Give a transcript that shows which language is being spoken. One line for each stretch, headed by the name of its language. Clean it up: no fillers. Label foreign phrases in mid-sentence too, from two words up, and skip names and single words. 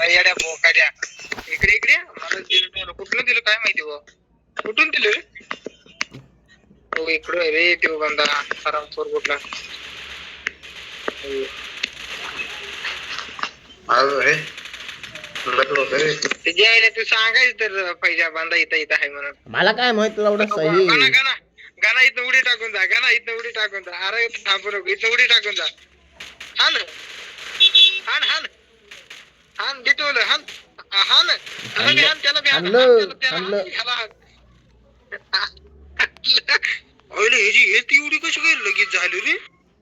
Marathi: अरे येड्या बोकाड्या इकडे मला दिलं कुठलं दिलं काय माहिती हो कुठून दिलं रे हो इकडे रे तो बंदा आरामपूर कुठला अरे तू सांगायचं तर पैजा बांधा इथं आहे म्हणून मला काय माहित एवढं सही गाणं इथं उडी टाकून जा गाणं इथं उडी टाकून जा अरे थांबू नको इथं उडी टाकून जा हान हान हान हान बिटवलं हान हान त्याला बी हान ह्याची हे ती उडी कशी काय लगेच झाली रे